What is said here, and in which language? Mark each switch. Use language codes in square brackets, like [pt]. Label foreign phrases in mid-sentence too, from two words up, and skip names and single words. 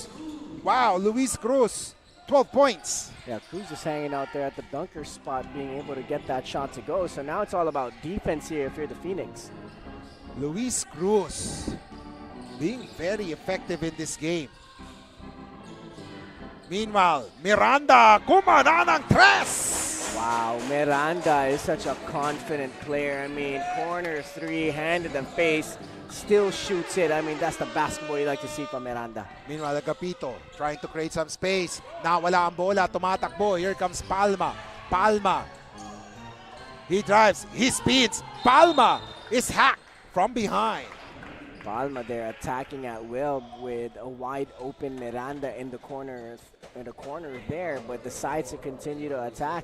[en] Wow, Luis Cruz, 12 points. Yeah, Cruz is hanging out there at the dunker spot, being able to get that shot to go. So now it's all about defense here if you're the Phoenix. Luis Cruz being very effective in this game. Meanwhile, [tl] Miranda kumana ng tres. [en] Wow, Miranda is such a confident player. I mean, corner three, hand in the face, still shoots it. I mean, that's the basketball you like to see from Miranda. Meanwhile, Agapito trying to create some space. [tl] Nawala ang bola, tumatakbo. [en] Here comes Palma. Palma. He drives, he speeds. Palma is hacked from behind. Palma there attacking at will with a wide open Miranda in the corner there, but decides to continue to attack.